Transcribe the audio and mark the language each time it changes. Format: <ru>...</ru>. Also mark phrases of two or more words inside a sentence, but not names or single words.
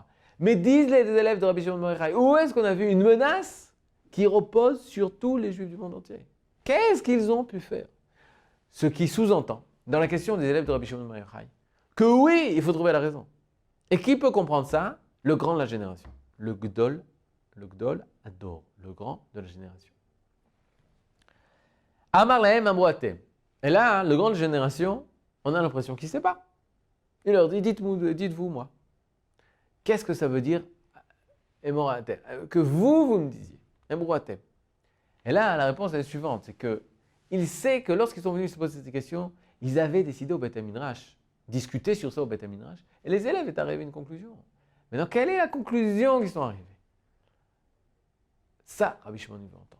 <fr>Mais disent les élèves de Rabbi Shimon Bar Yochai, où est-ce qu'on a vu une menace qui repose sur tous les juifs du monde entier? Qu'est-ce qu'ils ont pu faire? Ce qui sous-entend, dans la question des élèves de Rabbi Shimon Bar Yochai, que oui, il faut trouver la raison. Et qui peut comprendre ça? Le grand de la génération. Le</fr> <he>גדול הדור,</he> <fr>le grand de la génération.</fr> <he>אמר להם אמרו אתם.</he> <fr>Et là, le grand de la génération, on a l'impression qu'il ne sait pas. Il leur dit, dites-vous moi. Qu'est-ce que ça veut dire</fr> <he>אמרו אתם?</he> <fr>Que vous me disiez.</fr> <he>אמרו אתם.</he> <fr>Et là, la réponse est la suivante, c'est qu'il sait que lorsqu'ils sont venus se poser cette question, ils avaient décidé au</fr> <he>בית המדרש,</he> <fr>discuter sur ça au</fr> <he>בית המדרש,</he> <fr>et les élèves étaient arrivés à une conclusion. Maintenant, quelle est la conclusion qu'ils sont arrivés? Ça, Rabbi Shimon, il veut entendre.</fr>